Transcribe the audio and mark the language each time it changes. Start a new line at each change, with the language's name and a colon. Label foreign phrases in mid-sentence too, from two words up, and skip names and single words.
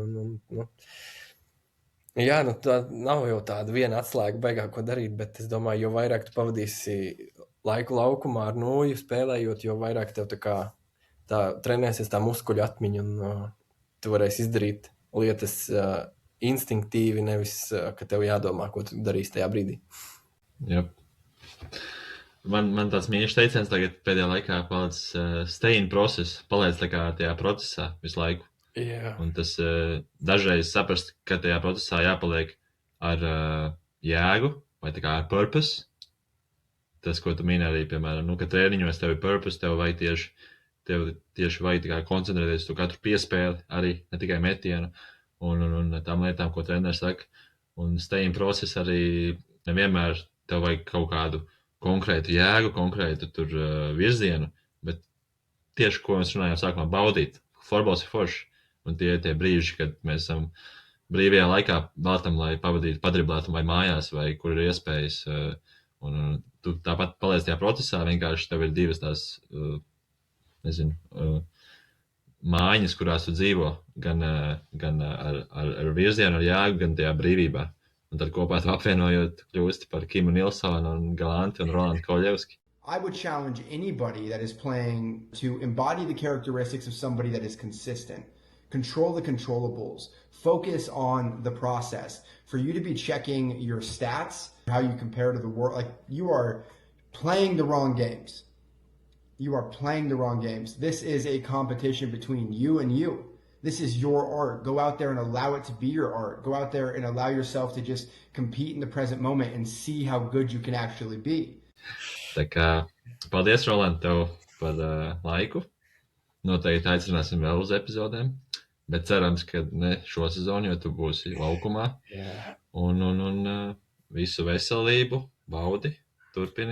Latvian: Jā, tā nav jau tāda viena atslēga beigā, ko darīt, bet es domāju, jo vairāk tu pavadīsi laiku laukumā ar nūju spēlējot, jo vairāk tev tā trenēsies tā muskuļu atmiņa, un tu varēsi izdarīt lietas instinktīvi, nevis, ka tev jādomā, ko tu darīsi tajā brīdī. Jā. Man tāds mīļš teiciens tagad pēdējā laikā palicis
English: stay in process,
Latvian: paliec tā kā tajā procesā visu laiku. Jā. Un tas dažreiz saprast, ka tajā procesā jāpaliek ar jēgu vai tā kā ar purpose. Tas, ko tu mini arī, piemēram, ka trēniņos tev ir purpose, tev vajag tieši vajag tā kā koncentrēties tu katru piespēli, arī ne tikai metienu un tām lietām, ko treneris saka. Un
English: stay in process
Latvian: arī nevienmēr tev vajag kaut kādu konkrētu jēgu, konkrētu tur virzienu, bet tieši, ko mēs runājām sākumā, baudīt. Florbols ir forši, un tie brīži, kad mēs esam brīvajā laikā veltam, lai pavadītu padriblētu vai mājās, vai kur ir iespējas, un tu tāpat paliec tajā procesā, vienkārši tev ir divas tās, mājiņas, kurās tu dzīvo, gan ar virzienu, ar jēgu, gan tajā brīvībā. Un tad kopā tu apvienojot kļūsti par Kimu Nilsonu un Galanti un Rolandu Koļevski.
English: I would challenge anybody that is playing to embody the characteristics of somebody that is consistent. Control the controllables. Focus on the process. For you to be checking your stats, how you compare to the world, like you are playing the wrong games. You are playing the wrong games. This is a competition between you and you. This is your art. Go out there and allow it to be your art. Go out there and allow yourself to just compete in the present moment and see how good you can actually be.
Latvian: Tā kā paldies, Roland, tev par laiku. Noteikti aicināsim vēl uz epizodēm, bet cerams, ka ne šo sezonu, jo tu būsi laukumā. Jā. Un visu veselību, baudi, turpini.